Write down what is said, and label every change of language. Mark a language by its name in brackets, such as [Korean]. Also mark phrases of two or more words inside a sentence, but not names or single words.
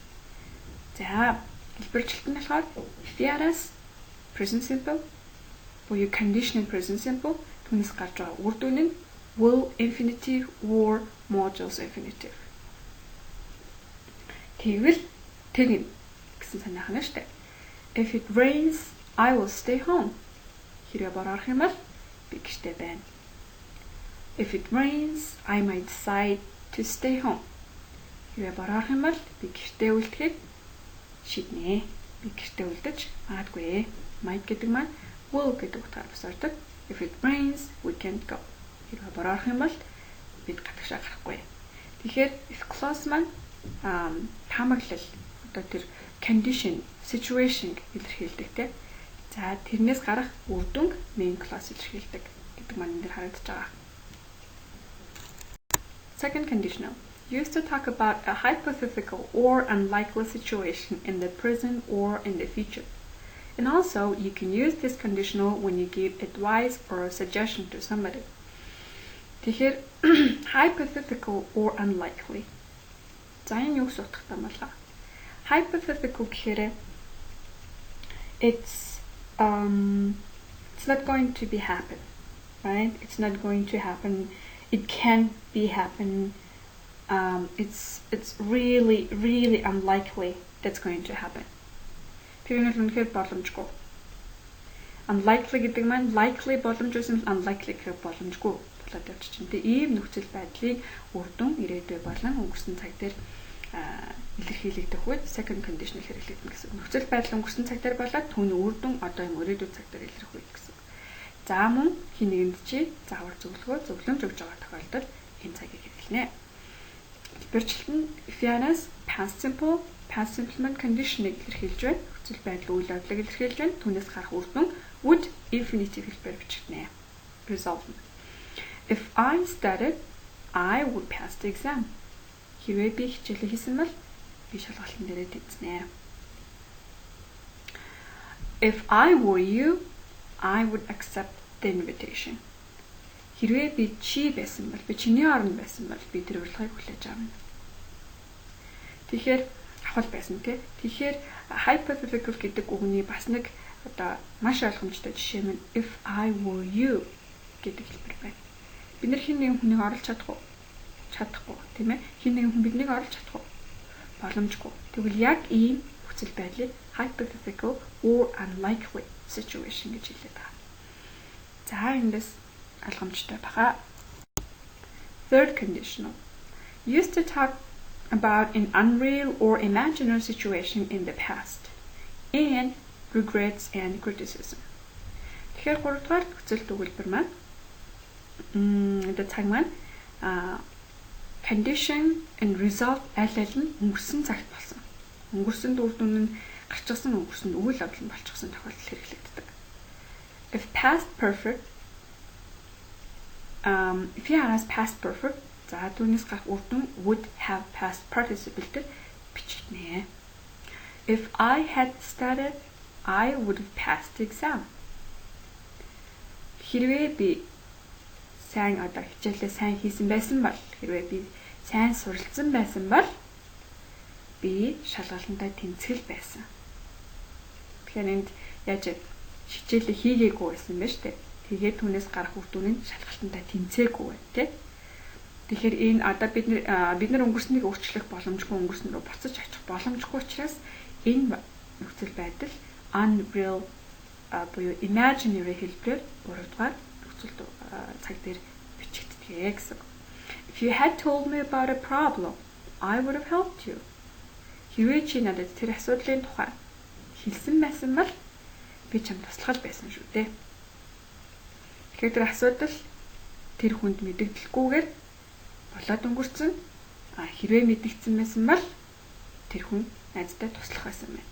[Mongolian] За, хэлбэрчлэлт нь болохоор if-аас [English] present simple, [Mongolian] буюу [English] conditional present simple [Mongolian] түүнээс гарч байгаа үр дүн нь [English] will infinitive or modules infinitive. [Mongolian] Тэгвэл тэгнэ гэсэн санаах нь шүү дээ. [English] If it rains, I will stay home. [Mongolian] Хэрвээ бороо орох юм бол би гэртээ байна. [English] If it rains, I might decide to stay home. [Mongolian] Хэрвээ бороо орох юм бол би гэртээ үлдэхийг шийднэ. Би гэртээ үлдэж магадгүй. Might гэдэг маань will гэдэг утгаар бас ордог. [English] If it rains, we can't go. [Mongolian] Хэрвээ бороо орох юм бол бид гадагшаа гарахгүй. Тэгэхээр [English] if clause [Mongolian] маань таамаглал одоо тэр [English] condition, situation [Mongolian] илэрхийлдэг тийм. За тэрнээс гарах үр дүнг [English] main clause [Mongolian] илэрхийлдэг гэдэг маань энэ дэр харагдаж байгаа. [English] Second conditional. Used to talk about a hypothetical or unlikely situation in the present or in the future. And also, you can use this conditional when you give advice or a suggestion to somebody. [Mongolian] Тэгэхээр [English] hypothetical or unlikely. [Mongolian] За энэ юу гэсэн утгатай юм бол hypothetical гэхээр [English] it's not going to be happen, right? It's not going to happen. It can be happen. It's really unlikely that's going to happen. [Mongolian] Тэр нь үнэхээр боломжгүй. Unlikely гэдэг маань likely боломж байсан unlikely гэх боломжгүй болоод явчихна. Тэгээ ийм нөхцөл байдлыг үр дүн ирээдүй болон өнгөрсөн цаг дээр илэрхийлэгдэх үед [English] second conditional [Mongolian] хэрэглэгдэнэ гэсэн. Нөхцөл байдал өнгөрсөн цаг дээр болоод түүний үр дүн одоо юм ирээдүйн цаг дээр илэрх үед гэсэн. За мөн хин нэгэнд чи заавар зөвлөмж өгж байгаа тохиолдолд энэ цагийг хэрэглэнэ. Тэрчлэн Fiana's [English] past simple [Mongolian] маань conditional илэрхийлж байна. Нөхцөл байдал үйл явдлыг илэрхийлж байна. Түүнээс гарах үр дүн [English] would infinitive [Mongolian] хэлбэр бичигдэнэ. [English] Result. If I studied, I would pass the exam. [Mongolian] Хэрвээ би хичээлээ хийсэн бол би шалгалтын дээрээ тэнцэнэ. [English] If I were you, I would accept the invitation. [Mongolian] Хэрвээ би чи байсан бол би чиний оронд байсан бол би тэр урилгыг хүлээж авна. Тэгэхээр авах байсан тий. Тэгэхээр hypothetical гэдэг үгний бас нэг одоо маш ойлгомжтой жишээ нь [English] if I were you [Mongolian] гэдэг хэлбэр байна. Бид нар хин нэгэн хүнийг оруулж чадахгүй тийм ээ. Хин нэгэн хүн биднийг оруулж чадахгүй боломжгүй. Тэгвэл яг ийм нөхцөл байдлыг [English] hypothetical or unlikely situation [Mongolian] гэж хэлээд байгаа. За эндээс ойлгомжтой баха. [English] Third conditional. Used to talk about an unreal or imaginary situation in the past and regrets and criticism. [Mongolian] Тэгэхээр гуравдугаар нөхцөл төгөлбөр маань одоо цаг маань [English] condition and result [Mongolian] аль нь өнгөрсөн цагт болсон. Өнгөрсөн үр дүн нь гарчихсан өнгөрсөн үйл явдал нь болчихсон тохиолдол хэрэглэгддэг. [English] If past perfect if you has past perfect [Mongolian] за түүнээс гарах үр дүн [English] would have past participle [Mongolian] дээр бичигдэнэ. [English] If I had studied, I would have passed the exam. [Mongolian] Хэрвээ би сайн одоо хичээлээ сайн хийсэн байсан бол хэрвээ би сайн суралцсан байсан бол би шалгалтандаа тэнцэл байсан. Тэгэхээр энд яаж хичээлээ хийгээгүй байсан байж тээ. Тэгээд түүнээс гарах үр дүн нь шалгалтандаа тэнцээгүй бай тээ. Тэгэхээр энэ одоо бид нар өнгөрснийг өөрчлөх боломжгүй өнгөрсөн рүү буцаж очих боломжгүй учраас энэ нөхцөл байдал unreal буюу imaginary хэлбэрээр 3 дугаар нөхцөл цаг дээр бичигддэг гэсэн. [English] If you had told me about a problem, I would have helped you. [Mongolian] Хэрвээ чи надад тэр асуудлын тухай хэлсэн байсан бол би чамд туслах байсан шүү дээ. Тэгэхээр тэр асуудал тэр хүнд мэдэгдэлгүйгээр болоод өнгөрцөн. Хэрвээ мэдэгдсэн байсан бол тэр хүн найздаа туслах байсан байна.